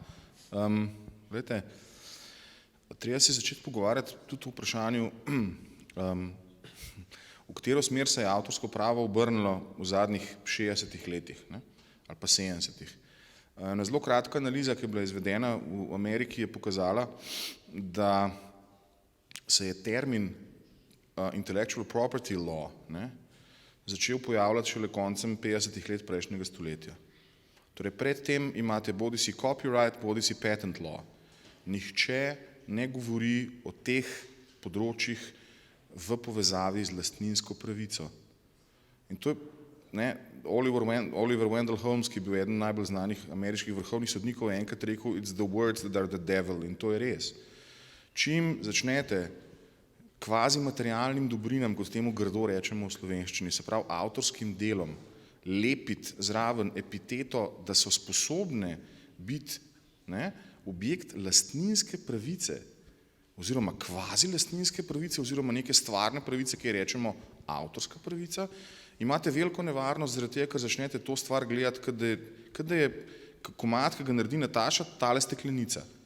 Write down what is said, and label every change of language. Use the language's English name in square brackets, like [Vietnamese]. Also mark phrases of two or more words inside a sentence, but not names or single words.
[Slovenian] Glejte, treba se začeti pogovarjati tudi o vprašanju, v katero smer se je avtorsko pravo obrnilo v zadnjih 60 letih, ne, ali pa 70. Ena zelo kratka analiza, ki je bila izvedena v Ameriki, je pokazala, da se je termin [English] intellectual property law, [Slovenian] ne, začel pojavljati šele koncem 50 let prejšnjega stoletja. Torej predtem imate bodisi copyright, bodisi [English] patent law. [Slovenian] Nihče ne govori o teh področjih v povezavi z lastninsko pravico. In to je, ne, Oliver Wendell Holmes, ki je bil eden najbolj znanih ameriških vrhovnih sodnikov, je enkrat rekel, [English] it's the words that are the devil, [Slovenian] in to je res. Čim začnete kvazi materialnim dobrinam, kot temu grdo rečemo v slovenščini, se pravi avtorskim delom, lepiti zraven epiteto, da so sposobne biti, ne, objekt lastninske pravice, oziroma kvazi lastninske pravice, oziroma neke stvarne pravice, ki rečemo avtorska pravica, imate veliko nevarnost zaradi tega, ker začnete to stvar gledati, kot da je komad, ki ga naredi Nataša, tale steklenica.